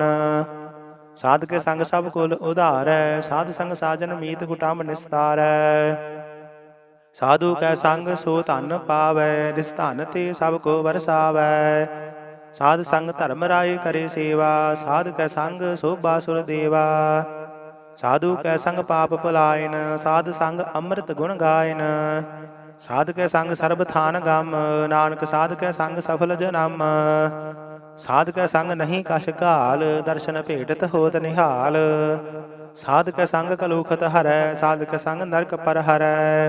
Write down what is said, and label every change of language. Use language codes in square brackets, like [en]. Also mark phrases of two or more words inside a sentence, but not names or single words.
[hi] साधके संग सभ कुल उधारै, साध संग साजन मीत कुटंब निसतारै। साधू कै संग सो धन पावै, निस धन ते सभ को वरसावै। साध संग धरम राए करे सेवा, साध कै संग सोभा सुर देवा। साधु कै संग पाप पलायन, साध संग अमृत गुण गायन। साध कै संग सर्ब थान गम, नानक साध कै संग सफल जनम। साध कै संग नहीं कछ घाल, दर्शन भेटत होत निहाल। साध कै संग कलुखत हरै, साध कै संग नरक पर हरै।